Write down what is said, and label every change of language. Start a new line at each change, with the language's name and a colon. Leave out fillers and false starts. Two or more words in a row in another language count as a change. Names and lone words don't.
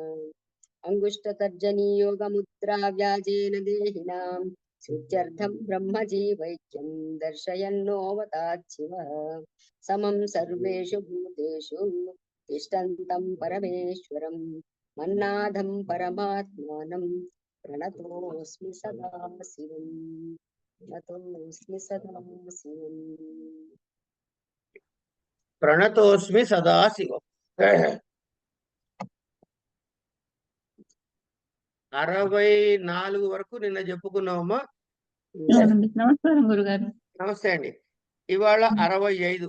Sanskrit: अङ्गुष्ठतर्जनीयोगमुद्रा व्याजेन देहिनां सिद्ध्यर्थं ब्रह्मजीवैक्यं दर्शयन्नोऽवतात् शिवः समं सर्वेषु भूतेषु तिष्ठन्तं परमेश्वरं मन्नाथं परमात्मानं प्रणतोऽस्मि सदा शिवम् प्रणतोऽस्मि सदा शिवम् ప్రణతోస్మి సదాశివం.
Telugu: 64 వరకు నిన్న చెప్పుకున్నామమ్మా. అవునండి. నమస్కారం గురుగారు. నమస్తే అండి. ఇవాళ 65.